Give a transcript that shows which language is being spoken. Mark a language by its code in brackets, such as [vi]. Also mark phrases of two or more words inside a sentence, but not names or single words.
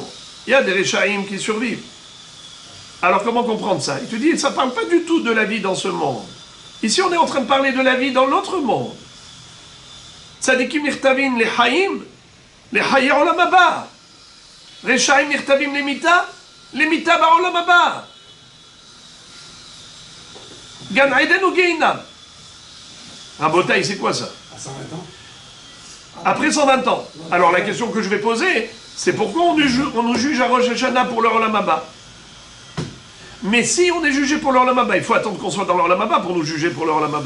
[fr] Il y a des rechaim qui survivent. Alors comment comprendre ça? Il te dit, ça ne parle pas du tout de la vie dans ce monde. Ici, on est en train de parler de la vie dans l'autre monde. [he] צדיקים נכתבים les חיי עולם הבא. רשעים נכתבים les מיתה בעולם הבא. [fr] Gan Eden ou Gehinam. Rabotaï, c'est quoi ça? À 120 ans. Après 120 ans. Alors la question que je vais poser, c'est pourquoi on nous juge à Rosh Hashanah pour le [he] עולם הבא? [fr] Mais si on est jugé pour le [he] עולם הבא, [fr] il faut attendre qu'on soit dans le [he] עולם הבא [fr] pour nous juger pour le [he] עולם הבא.